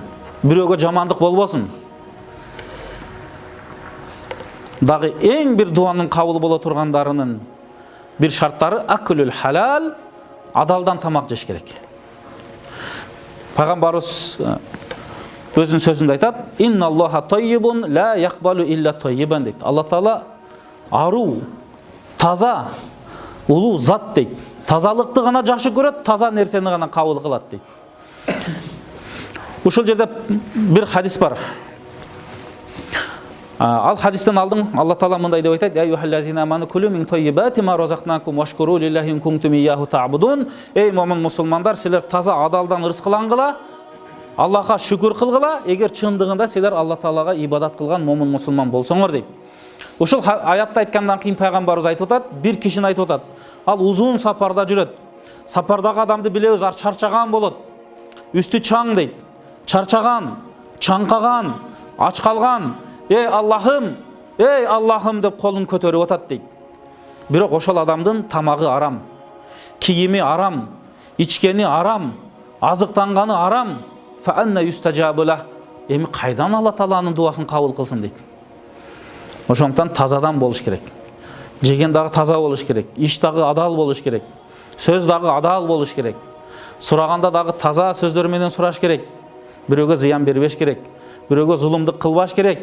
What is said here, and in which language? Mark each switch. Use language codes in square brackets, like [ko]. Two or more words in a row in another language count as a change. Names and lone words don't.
[ky] Бирөөгө жамандык болбосун. Дагы эң бир дуанын кабыл боло тургандарынын бир шарттары [ar] أكل الحلال, [ky] адалдан тамак жеш керек. Пайгамбарыбыз өзүнүн сөзүндө айтат: [ar] "إن الله طيب لا يقبل إلا طيبا" дейт. [ky] Алла Таала аруу, таза, улуу зат дейт. Тазалыкты гана жакшы көрөт, таза нерсени гана кабыл кылат дейт. Ушул жерде бир хадис бар. Ал хадистен алдың Алла Таала мындай деп айтат: [ar] "يا أيها الذين آمنوا كلوا من طيبات ما رزقناكم واشكروا لله إن كنتم إياه تعبدون". [ky] Эй момун мусулмандар, силер таза адалдан рызкылангыла, Аллахка шүкүр кылгыла, эгер чындыгында силер Алла Таалага ибадат кылган момун мусулман болсоңор дейт. Ушул аятты айткандан кийин пайгамбарыбыз айтып атат, бир кишини айтып атат. Ал узун сапарда жүрөт. Сапардагы адамды билебиз, ар чарчаган болот. Үстү чаң дейт. Чарчаган, чаңкаган, ач калган. Эй Аллахым деп колун көтөрүп атат дейт. Бирок ошол адамдын тамагы арам, кийими арам, ичкени арам, азыктанганы арам. [ar] فأنى يستجاب له. [ky] Эми кайдан Алла Тааланын дуасын кабыл кылсын дейт. Ошондуктан тазадан болуш керек. Жеген дагы таза болуш керек, иш дагы адал болуш керек, сөз дагы адал болуш керек. Сураганда дагы таза сөздөр менен сураш керек. Бирөөгө зыян бербеш керек, бирөөгө зулумдук кылбаш керек.